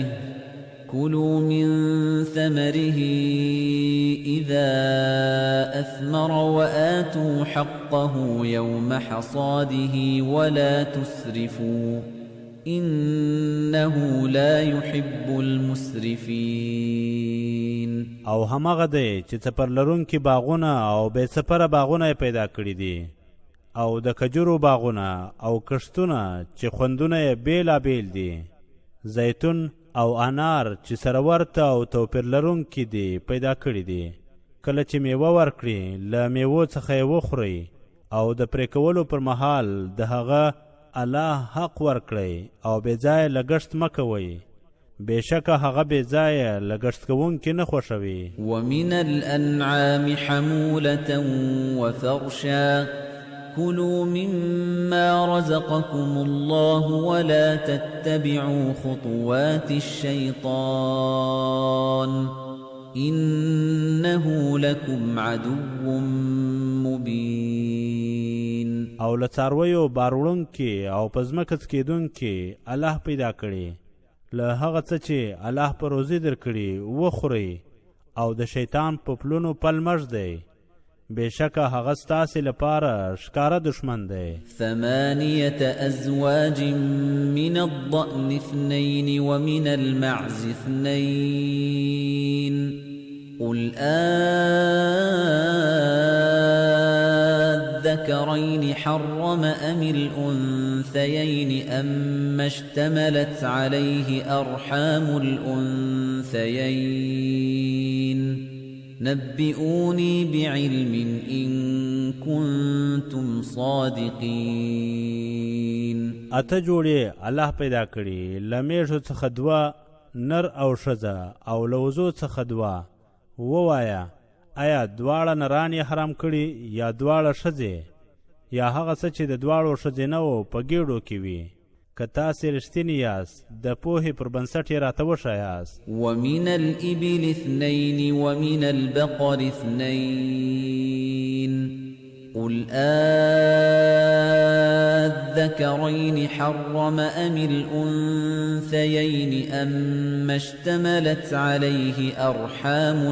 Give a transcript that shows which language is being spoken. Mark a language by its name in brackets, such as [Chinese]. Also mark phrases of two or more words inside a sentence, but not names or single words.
[Arabic] كلوا من ثمره إذا أثمر وآتوا حقه يوم حصاده ولا تسرفوا إنه لا يحب المسرفين. [Pashto] او همغه دی چې څپر لرونکي باغونه او بې څپره باغونه پیدا کړي دي او د کجورو باغونه او کښتونه چې خوندونه یې بیلابیل دي. زیتون او انار چې سره ورته او توپیر لرونکي دي پیدا کړي دي. کله چې میوه ورکړي له میوو څخه یې وخورئ او د پرې کولو پر مهال د هغه الله حق ورکړئ او بې ځایه لګښت مه کوئ. بېشکه هغه بې ځایه لګښت کوونکي نه خوښوي. [Arabic] ومن الأنعام حمولة وفرشا كُلُوا مِمَّا رَزَقَكُمُ اللَّهُ وَلَا تَتَّبِعُوا خُطُوَاتِ الشَّيْطَانِ إِنَّهُ لَكُمْ عَدُوٌّ مُبِينٌ. [Pashto] او له څارویو باروړونکي او په ځمکه څکېدونکي الله پیدا کړي. له هغه څه چې الله په روزي درکړي وخورئ او د شیطان په پلونو پل مه ږدئ. بېشکه هغه ستاسې لپاره ښکاره دښمن دی. [Arabic] 8 أزواج من الضأن 2 ومن المعز 2 قل الذكرين حرم أم الأنثيين أما اشتملت عليه أرحام الأنثيين نبئوني بعلم إن كنتم صادقين. [Pashto] اته جوړې الله پیدا کړي، له میږو څخه 2 نر او ښځه او له وزو څخه 2. ووایه آیا دواړه نران یې حرام کړي یا دواړه ښځې یا هغه څه چې د دواړو ښځینهو په ګېډو کې وي؟ که تاسې رښتیني یاست د پوهې پر بنسټ یې راته وښایاست. [Arabic] ومن الإبل 2 ومن البقر 2 قل الذكرين حرم أم الأنثيين أما اشتملت عليه أرحام